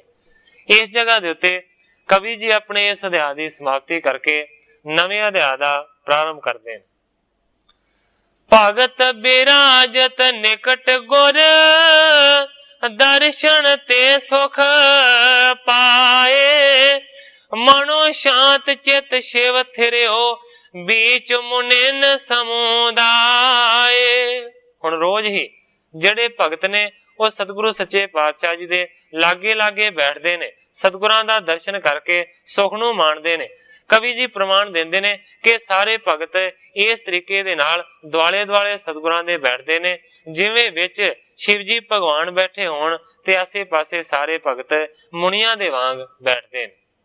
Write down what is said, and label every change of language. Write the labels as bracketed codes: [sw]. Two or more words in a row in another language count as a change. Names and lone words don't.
[pa] ਇਸ ਜਗ੍ਹਾ ਦੇ ਉੱਤੇ ਕਵੀ ਜੀ ਆਪਣੇ ਇਸ ਅਧਿਆਇ ਦੀ ਸਮਾਪਤੀ ਕਰਕੇ ਨਵੇਂ ਅਧਿਆਇ ਦਾ ਪ੍ਰਾਰੰਭ ਕਰਦੇ ਨੇ। [hi] भगत बिराजत निकट गुर, दरशन ते सुख पाए। मनो शांत चित शिव थिरिओ, बीच मुनिन समुदाय। [pa] ਹੁਣ ਰੋਜ਼ ਹੀ ਜਿਹੜੇ ਭਗਤ ਨੇ ਉਹ ਸਤਿਗੁਰੂ ਸੱਚੇ ਪਾਤਸ਼ਾਹ ਜੀ ਦੇ ਲਾਗੇ ਲਾਗੇ ਬੈਠਦੇ ਨੇ, ਸਤਿਗੁਰਾਂ ਦਾ ਦਰਸ਼ਨ ਕਰਕੇ ਸੁਖ ਨੂੰ ਮਾਣਦੇ ਨੇ। ਕਵੀ ਜੀ ਪ੍ਰਮਾਣ ਦਿੰਦੇ ਨੇ ਕਿ ਸਾਰੇ ਭਗਤ ਇਸ ਤਰੀਕੇ ਦੇ ਨਾਲ ਦੁਆਲੇ ਦੁਆਲੇ ਸਤਿਗੁਰਾਂ ਦੇ ਬੈਠਦੇ ਨੇ, ਜਿਵੇਂ ਵਿੱਚ ਸ਼ਿਵ ਜੀ ਭਗਵਾਨ ਬੈਠੇ ਹੋਣ ਤੇ ਆਸੇ ਪਾਸੇ ਸਾਰੇ ਭਗਤ ਮੁਨੀਆਂ ਦੇ ਵਾਂਗ ਬੈਠਦੇ ਨੇ।